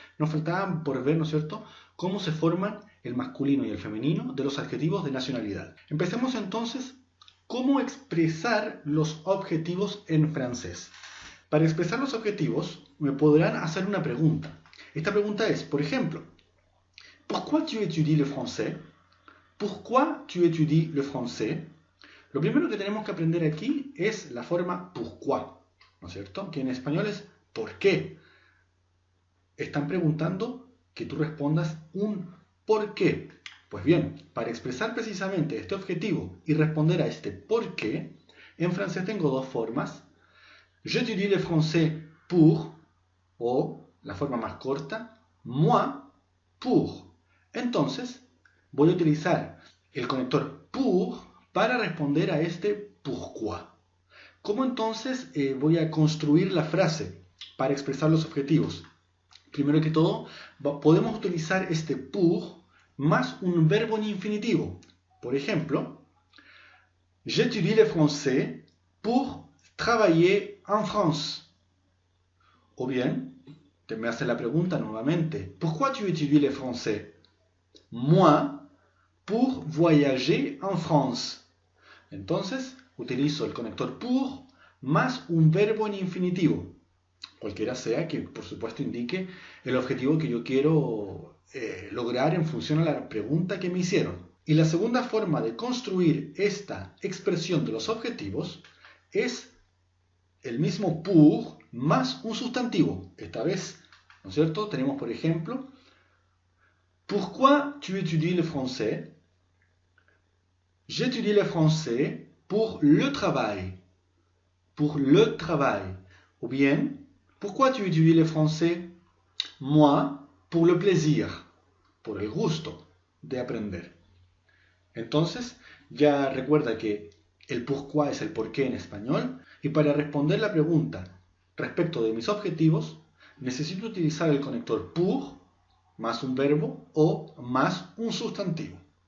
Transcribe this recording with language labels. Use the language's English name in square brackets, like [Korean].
[Spanish] Nos faltaban por ver, ¿no es cierto?, cómo se forman el masculino y el femenino de los adjetivos de nacionalidad. Empecemos entonces. ¿Cómo expresar los objetivos en francés? Para expresar los objetivos me podrán hacer una pregunta. Esta pregunta es, por ejemplo, [French] ¿Pourquoi tu étudies le français? ¿Pourquoi tu étudies le français? [Spanish] Lo primero que tenemos que aprender aquí es la forma pourquoi, ¿no es cierto? Que en español es ¿por qué? Están preguntando que tú respondas un ¿por qué? Pues bien, para expresar precisamente este objetivo y responder a este ¿por qué? En francés tengo dos formas. [French] J'étudie le français pour, [Spanish] o la forma más corta, moi pour. Entonces, voy a utilizar el conector pour para responder a este pourquoi. ¿Cómo entonces voy a construir la frase para expresar los objetivos? Primero que todo, podemos utilizar este pour más un verbo en infinitivo. Por ejemplo, [French] j'étudie le français pour travailler en France. [Spanish] O bien, te me hace la pregunta nuevamente, [French] ¿pourquoi tu étudies le français? Moi, pour voyager en France. [Spanish] Entonces, utilizo el conector pour más un verbo en infinitivo. Cualquiera sea que, por supuesto, indique el objetivo que yo quiero lograr en función a la pregunta que me hicieron. Y la segunda forma de construir esta expresión de los objetivos es el mismo pour más un sustantivo. Esta vez, ¿no es cierto? Tenemos, por ejemplo, [French] Pourquoi tu étudies le français? J'étudie le français pour le travail. Pour le travail. Ou bien, Pourquoi tu étudies le français? Moi, pour le plaisir. [Spanish] Por el gusto de aprender. Entonces, ya recuerda que el pourquoi es el por qué en español, y para responder la pregunta respecto de mis objetivos, necesito utilizar el conector pour más un verbo o más un sustantivo.